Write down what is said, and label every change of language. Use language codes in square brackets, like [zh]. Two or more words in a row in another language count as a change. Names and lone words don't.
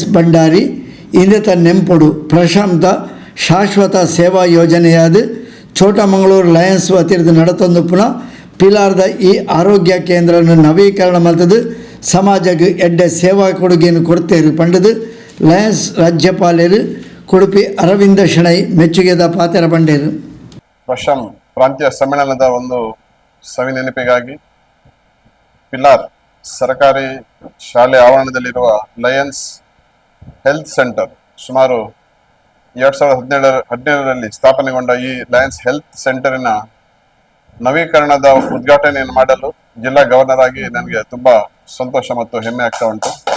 [tcy] ಭಂಡಾರಿ ಇಂದತ ನೆಂಪುಡು ಪ್ರಶಾಂತ ಶಾಶ್ವತ ಸೇವಾ ಯೋಜನೆಯಾದ ಚೋಟಮಂಗಳೂರು ಲಯನ್ಸ್ ವತಿರ್ದು ನಡೆತಂದುಪ್ಪುನ ಪಿಲಾರ್ದ ಈ ಆರೋಗ್ಯ ಕೇಂದ್ರನ ನವೀಕರಣ ಮಲ್ತದು ಸಮಾಜಕ್ಕೆ ಎಡ್ಡೆ ಸೇವಾ ಕೊಡುಗೆಯನ್ನು ಕೊಡ್ತೇರು ಪಂಡದು ಲಯನ್ಸ್ ರಾಜ್ಯಪಾಲರು ಕುಡುಪಿ ಅರವಿಂದ ಶೆಣೈ ಮೆಚ್ಚುಗೆದ ಪಾತ್ರ ಪಂಡೇರು. [kn] ಪ್ರಾಂತೀಯ ಸಮ್ಮೇಳನದ ಒಂದು ಸವಿ ನೆನಪಿಗಾಗಿ ಪಿಲಾರ್ ಸರ್ಕಾರಿ ಶಾಲೆ ಆವರಣದಲ್ಲಿರುವ ಲಯನ್ಸ್ ಹೆಲ್ತ್ ಸೆಂಟರ್ ಸುಮಾರು 2017ರಲ್ಲಿ ಸ್ಥಾಪನೆಗೊಂಡ ಈ ಲಯನ್ಸ್ ಹೆಲ್ತ್ ಸೆಂಟರಿನ ನವೀಕರಣದ ಉದ್ಘಾಟನೆಯನ್ನು ಮಾಡಲು ಜಿಲ್ಲಾ ಗವರ್ನರ್ ಆಗಿ ನನಗೆ ತುಂಬಾ ಸಂತೋಷ ಮತ್ತು ಹೆಮ್ಮೆ ಆಗ್ತಾ ಉಂಟು.